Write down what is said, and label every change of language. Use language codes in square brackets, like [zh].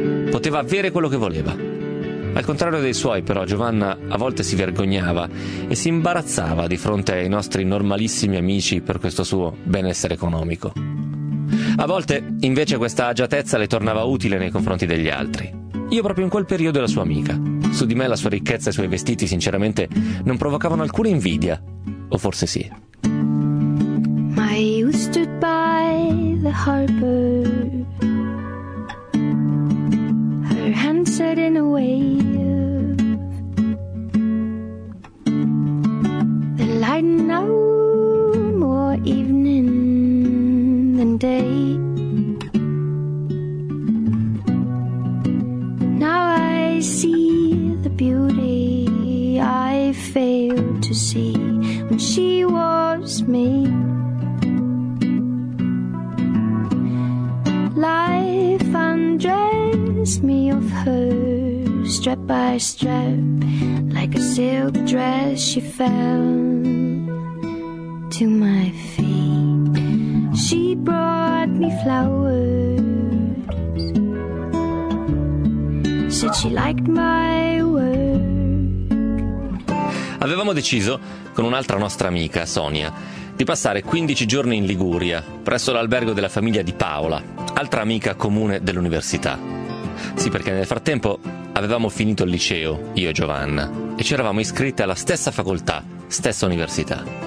[it] Poteva avere quello che voleva. Al contrario dei suoi, però, Giovanna a volte si vergognava e si imbarazzava di fronte ai nostri normalissimi amici per questo suo benessere economico. A volte, invece, questa agiatezza le tornava utile nei confronti degli altri. Io proprio in quel periodo ero sua amica. Su di me la sua ricchezza e i suoi vestiti, sinceramente, non provocavano alcuna invidia. O forse sì. Ma [en] you stood by the harbor. Her hand set in a wave. The light now more evening than day. Now I see the beauty I failed to see when she was me. Life undressed me of her, strap by strap, like a silk dress she fell to my feet. She brought me flowers, said she liked my work. [it] Avevamo deciso, con un'altra nostra amica, Sonia, di passare 15 giorni in Liguria, presso l'albergo della famiglia di Paola, altra amica comune dell'università. Sì, perché nel frattempo avevamo finito il liceo, io e Giovanna, e ci eravamo iscritte alla stessa facoltà, stessa università.